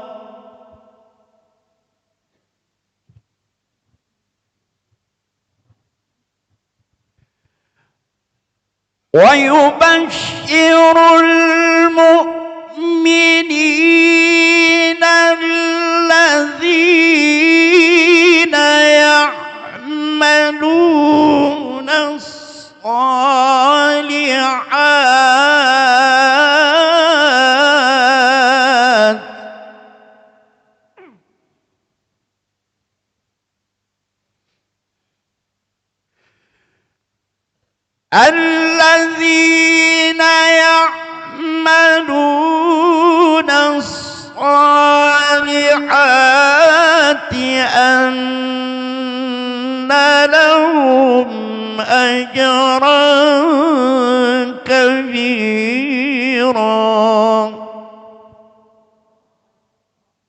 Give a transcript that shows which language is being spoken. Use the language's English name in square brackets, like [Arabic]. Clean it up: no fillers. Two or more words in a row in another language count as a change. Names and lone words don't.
[Arabic] ويبشر المؤمنين الذين يعملون الصالحات الذين يعملون الصالحات أن لهم أجرا كبيرا.